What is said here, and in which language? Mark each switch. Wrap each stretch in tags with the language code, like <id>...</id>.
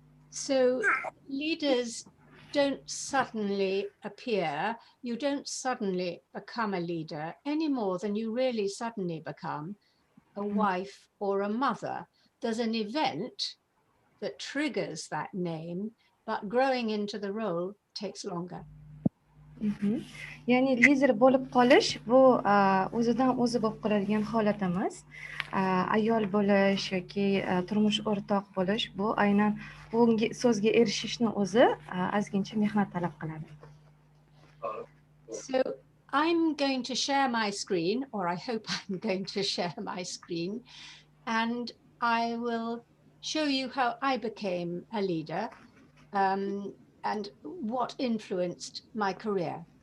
<en>So leaders don't suddenly appear. You don't suddenly become a leader any more than you really suddenly become a wife or a mother. There's an event that triggers that name, but growing into the role takes longer.</en> <uz>Ya'ni lider bo'lib qolish bu o'zidan o'zi bo'lib qoladigan holat emas. Ayol bo'lish yoki turmush o'rtoq bo'lish bu aynan bu so'zga erishishni o'zi ozgincha mehnat talab qiladi.</uz> <en>So I'm going to share my screen, or I hope I'm going to share my screen, and I will show you how I became a leader and what influenced my career.</en>